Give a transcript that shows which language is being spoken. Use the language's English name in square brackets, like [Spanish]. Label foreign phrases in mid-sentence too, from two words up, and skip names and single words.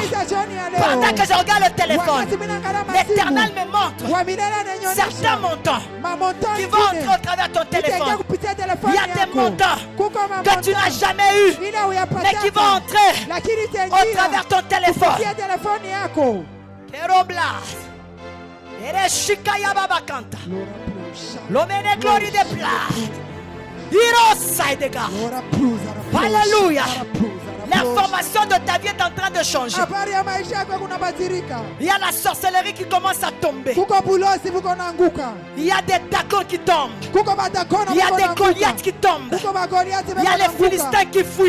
[French] Pendant que je regarde le téléphone, l'Éternel me montre certains montants qui vont entrer au travers de ton téléphone. Il y a des montants que tu n'as jamais eu, mais qui vont entrer au travers de ton téléphone. Keroblas. Ereshikaya babakanta. L'omene glory de place. Alléluia. L'information de ta vie est en train de changer. Il y a la sorcellerie qui commence à tomber. Il y a des Dagons qui tombent. Il y a des Goliaths qui tombent. Il y a les Philistins qui fuient.